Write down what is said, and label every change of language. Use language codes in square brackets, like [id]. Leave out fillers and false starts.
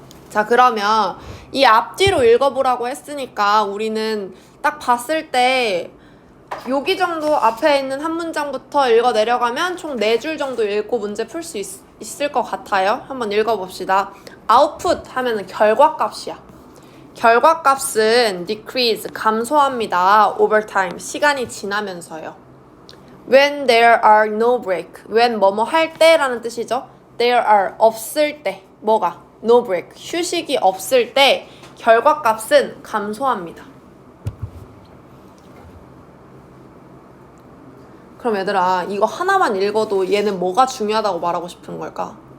[ko] 자 그러면 이 앞뒤로 읽어보라고 했으니까 우리는 딱 봤을 때 여기 정도 앞에 있는 한 문장부터 읽어 내려가면 총 4줄 정도 읽고 문제 풀 수 있을 것 같아요. 한번 읽어봅시다. output 하면은 결과값이야. 결과값은 decrease, 감소합니다. [en] over time, [ko] 시간이 지나면서요. [en] when there are no break, when [ko] 뭐뭐 할 때라는 뜻이죠. [en] there are, [ko] 없을 때, 뭐가? [en] no break, [ko] 휴식이 없을 때 결과값은 감소합니다. 그럼 얘들아 이거 하나만 읽어도 얘는 뭐가 중요하다고 말하고 싶은 걸까?